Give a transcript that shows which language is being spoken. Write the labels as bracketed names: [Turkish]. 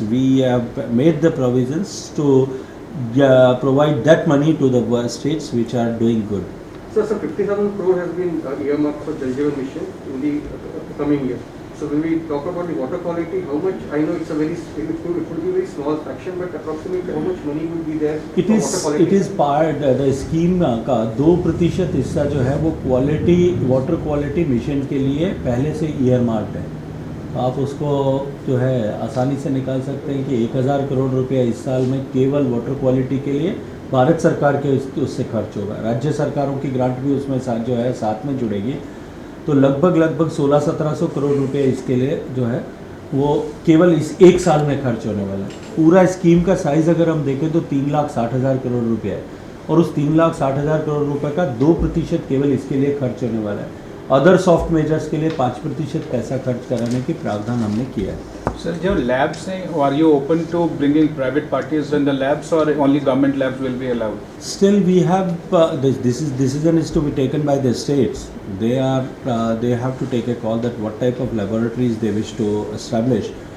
[English] We have made the provisions to provide that money to the states which are doing good. So 50,000 crore has been earmarked for Jal Jeevan Mission in the coming year. So when we talk about the water quality, how much, I know it would be a very small fraction, but approximately how much money would be there for water quality? It is part the scheme [Hindi] का 2% हिस्सा जो है वो water quality mission के लिए पहले से ईयरमार्क्ड है। आप उसको जो है आसानी से निकाल सकते हैं कि 1000 करोड़ रुपया इस साल में केवल वाटर क्वालिटी के लिए भारत सरकार के उससे खर्च होगा। राज्य सरकारों की ग्रांट भी उसमें जो है साथ में जुड़ेगी। तो लगभग 1600-1700 करोड़ रुपए इसके लिए जो है वो केवल इस एक साल में खर्च होने वाला है। पूरा स्कीम का साइज़ अगर हम देखें तो 3,60,000 करोड़ रुपया है, और उस 3,60,000 करोड़ रुपए का 2% केवल इसके लिए खर्च होने वाला है। अदर सॉफ्ट मेजर्स के लिए 5% पैसा खर्च कराने की प्रावधान हमने किया है। [English] Sir, [Hindi] जो labs हैं, [English] are you open to bringing private parties in the labs or only government labs will be allowed? Still, we have this decision is to be taken by the states. They have to take a call that what type of laboratories they wish to establish.